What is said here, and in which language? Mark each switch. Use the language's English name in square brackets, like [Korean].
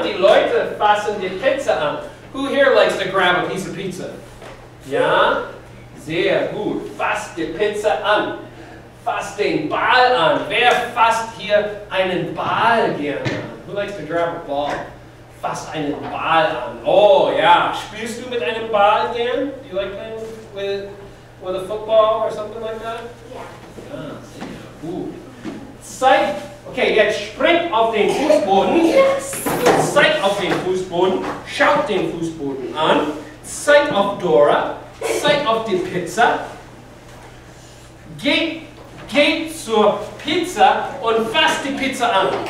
[German] Die Leute fassen die Pizza an. [English] Who here likes to grab a piece of pizza? [German] Ja? Sehr gut. Fasst die Pizza an. Fasst den Ball an. Wer fasst hier einen Ball gern an? [English] Who likes to grab a ball? [German] Fasst einen Ball an. Oh ja. Spielst du mit einem Ball gern? [English] Do you like playing with a football or something like that? [German] Ja. Ja, sehr gut. Zeigt. Okay, jetzt springt auf den Fußboden. Zeigt auf den Fußboden. Schaut den Fußboden an. Zeigt auf Dora. Zeigt auf die Pizza. Geht zur Pizza und fasst die Pizza an.